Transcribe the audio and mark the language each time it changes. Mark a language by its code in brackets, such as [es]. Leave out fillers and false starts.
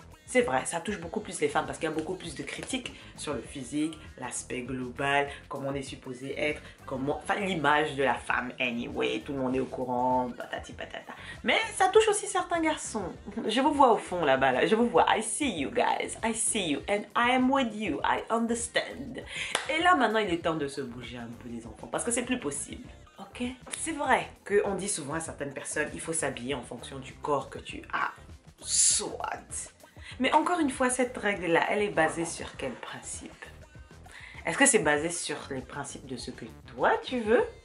[fr] C'est vrai, ça touche beaucoup plus les femmes parce qu'il y a beaucoup plus de critiques sur le physique, l'aspect global, comment on est supposé être, enfin l'image de la femme anyway, tout le monde est au courant, patati patata. Mais ça touche aussi certains garçons. Je vous vois au fond là-bas, là. Je vous vois. [en] I see you guys, I see you and I am with you, I understand. [fr] Et là maintenant il est temps de se bouger un peu les enfants parce que c'est plus possible. Ok? C'est vrai qu'on dit souvent à certaines personnes, il faut s'habiller en fonction du corps que tu as. Soit. Mais encore une fois, cette règle-là, elle est basée sur quel principe? Est-ce que c'est basé sur les principes de ce que toi tu veux?